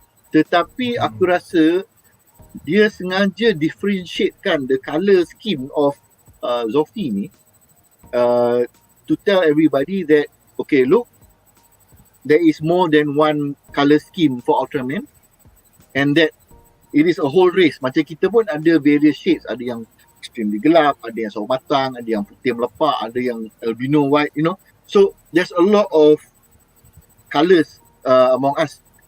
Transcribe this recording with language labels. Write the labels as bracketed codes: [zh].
[en] Tetapi aku rasa dia sengaja differentiatekan the colour scheme of Zofi ni to tell everybody that okay, look, there is more than one colour scheme for Ultraman, and that it is a whole race. [ms] Macam kita pun ada various shades, ada yang extremely gelap, ada yang sawo matang, ada yang putih melepak, ada yang albino white, you know. [en] So there's a lot of colours among us.